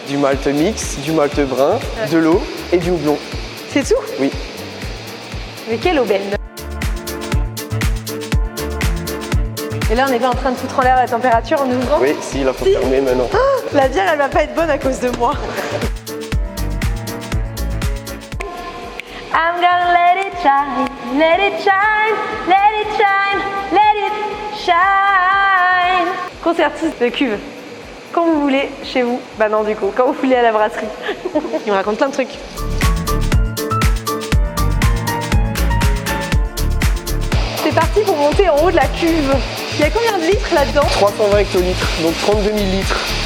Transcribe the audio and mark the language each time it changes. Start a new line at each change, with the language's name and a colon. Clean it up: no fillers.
French: Du malt mix, du malt brun, de l'eau et du houblon. C'est tout? Oui. Mais quelle aubaine! Et là, on n'est pas en train de foutre en l'air la température en ouvrant? Oui, si, là, faut fermer maintenant. Oh, la bière, elle va pas être bonne à cause de moi.
English: I'm gonna let it shine, let it shine, let it shine, let it shine.
French: Concertiste de cuve. Quand vous voulez, chez vous. Bah non du coup, quand vous voulez à la brasserie. Il me raconte plein de trucs. C'est parti pour monter en haut de la cuve. Il y a combien de litres là-dedans? 320 hectolitres, donc 32 000 litres.